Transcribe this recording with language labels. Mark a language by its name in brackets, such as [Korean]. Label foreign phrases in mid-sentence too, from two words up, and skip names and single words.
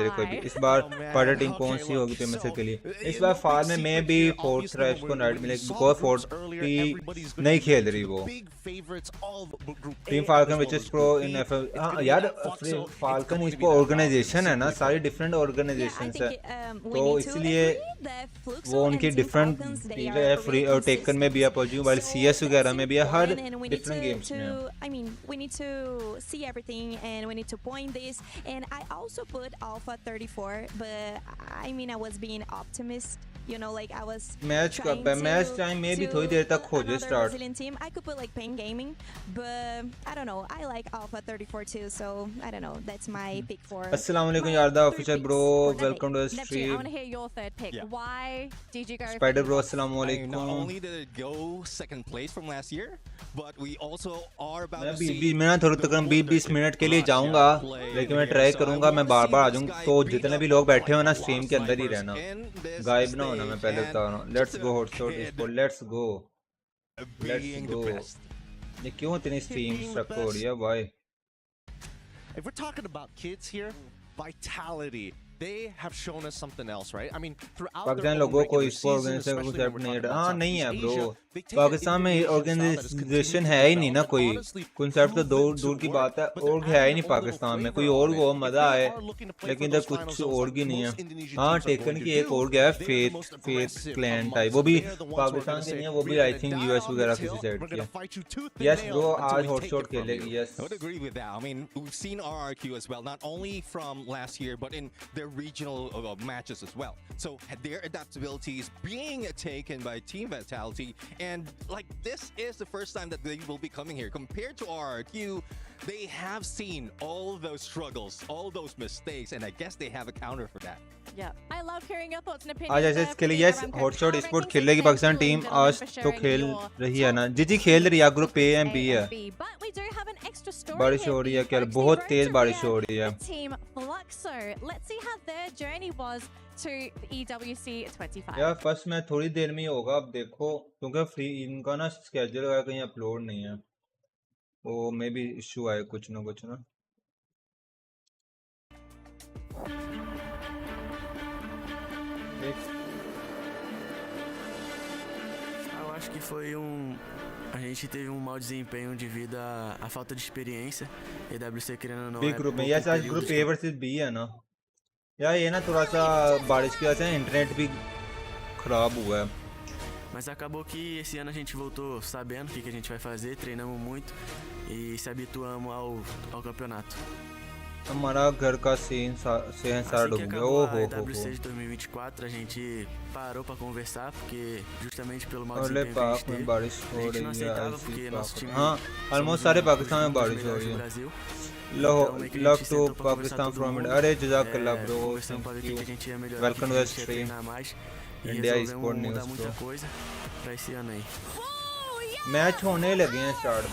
[Hindi] रहे कोई भी इस बार पार्टी टीम कौन सी होगी पीएमएसए के लिए इस बार फाल में मे बी फोर्थ ट्राइब्स को नाइट मिलेगी बिकॉज फोर्थ नहीं खेल रही वो टीम [English] Falcon which is pro in FF [Hindi] यार फाल्कन इस पर ऑर्गेनाइजेशन है ना सारी [English] different organisations [Hindi] है तो इसलिए वो उनकी डिफरेंट चीजें है फ्री और टेकन में भी है पबजी मोबाइल सीएस वगैरह में भी है हर [English] different games [Hindi] में [English] I mean, we need to see everything and we need to point this. And I also put Alpha 34, but I mean, I was being optimist You know, like I was [Hindi] मैच कब है? मैच टाइम में भी थोड़ी देर तक हो जाए स्टार्ट. [English] Brazilian team. I could put like Pain Gaming, but I don't know. I like Alpha 34 too, so I don't know. That's my pick for. [Arabic] السلام عليكم [English] Yarda official bro, welcome to the Neptune, stream. I want to hear your third pick. Why did you go? Spider for bro, Evox? assalamu Not alaikum. only did it go second place from last year, but we also are about [Hindi] मैं [English] to see. [Hindi] मैं थोड़ा तकरीबन 20 मिनट के लिए जाऊंगा, लेकिन मैं ट्राई करूंगा मैं बार-बार आ जाऊंगा. तो जितने भी लोग बैठे हो ना स्ट्रीम के अंदर ही रहना, गायब ना होना. मैं पहले बता रहा हूँ. [English] let's go [Hindi] हॉटशॉट एस्पोर्ट्स, [English] let's go. [Hindi] ये क्यों इतनी [English] stream stuck [Hindi] हो रही है भाई? [English] If we're talking about kids here, vitality, they have shown us something else, right? I mean, throughout [Hindi] पाकिस्तान [English] their [Hindi] लोगों [English] own [Hindi] को [English] regular [Hindi] इसको [English] season, [Hindi] ऑर्गेनाइजेशन [English] especially [Hindi] को [English] when we're talking about [Hindi] हाँ नहीं है [English] Southeast [Hindi] ब्रो. [English] Asia, they take [Hindi] पाकिस्तान में ऑर्गेनाइजेशन है ही नहीं ना कोई. कॉन्सेप्ट तो दूर दूर की बात है. और है ही नहीं पाकिस्तान में. कोई और वो मजा है, लेकिन इधर कुछ और भी नहीं है. हाँ टेकन की एक और गया है फेथ क्लैन टाइप. वो भी पाकिस्तान से नहीं है, वो भी [English] I think [Hindi] यूएस वगैरह किसी साइड की है. [English] yes bro [Hindi] आज हॉटशॉट खेलेगी. यस [English] I would agree with that. I mean, we've seen RRQ as well, not only from last year, but in their regional matches as well. So their adaptability is being taken by Team Vitality, and like this is the first time that they will be coming here. Compared to RRQ, they have seen all those struggles, all those mistakes, and I guess they have a counter for that. Yeah, I love hearing your thoughts and opinions. [Hindi] आज ऐसे इसके लिए यस हॉटशॉट स्पोर्ट खेलेगी पाकिस्तान टीम. आज तो खेल रही है ना जी खेल रही है. [English] group A and B [Hindi] है. बारिश हो रही है क्या? बहुत तेज बारिश हो रही है. [English] Team Fluxo. Let's see how their journey was to the EWC 25. [Hindi] यार फर्स्ट मैं थोड़ी देर में ही होगा. अब देखो क्योंकि फ्री इनका ना स्केड्यूल वगैरह कहीं अपलोड नहीं है. वो मे भी इशू आए कुछ ना कुछ ना. [Portuguese] Eu acho que foi a gente teve mau desempenho devido à falta de experiência. EWC querendo ou não [Hindi] बी [Portuguese] é [Hindi] ग्रुप में [Portuguese] pouco [Hindi] यस आज [Portuguese] período [Hindi] ग्रुप [Portuguese] de [English] A versus B [Hindi] है ना. यार ये ना थोड़ा सा बारिश की वजह से इंटरनेट भी खराब हुआ है. [Portuguese] Mas acabou que esse ano a gente voltou sabendo o que a gente vai fazer, treinamos muito e se habituamos ao campeonato. [Hindi] हमारा घर का सीन सारा डूब गया. [Portuguese] Acabou a EWC de 2024, a gente parou para conversar porque justamente pelo mau desempenho que a gente teve, [Hindi] बारिश [Portuguese] a [Hindi] हो [Portuguese] gente não [Hindi] रही है. [Portuguese] aceitava porque nosso time [Hindi] हाँ ऑलमोस्ट सारे पाकिस्तान में बारिश हो रही है. [English] love to Pakistan from India. [Hindi] अरे जज़ाकल्लाह ब्रो, [English] thank you. welcome to the stream. India sport news bro. [Hindi] मैच होने लगे हैं स्टार्ट.